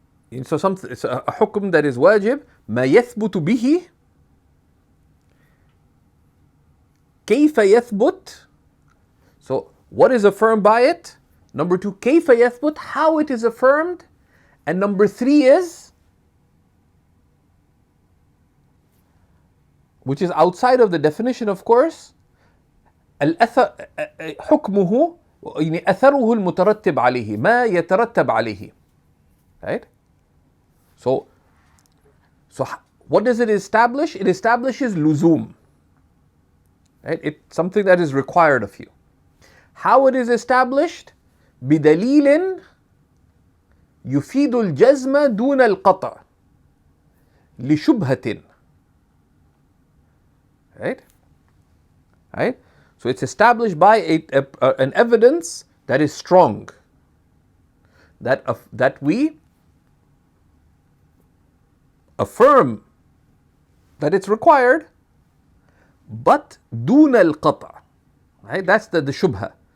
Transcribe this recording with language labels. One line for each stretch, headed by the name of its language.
English: So it's a
Arabic: حكم
English: that is
Arabic: واجب ما يثبت به كيف يثبت.
English: So what is affirmed by it? Number 2,
Arabic: كيف يثبت,
English: how it is affirmed. And number 3 is, which is outside of the definition of course,
Arabic: الأثر حكمه يعني أثره المترتب عليه, ما يترتب عليه.
English: Right? So what does it establish? It establishes luzum. Right? It's something that is required of you. How it is established?
Arabic: بدليل يفيد الجزم دون القطع لشبهة.
English: Right? Right? So it's established by an evidence that is strong, that we affirm that it's required, but
Arabic: دون القطع.
English: Right? That's the shubha.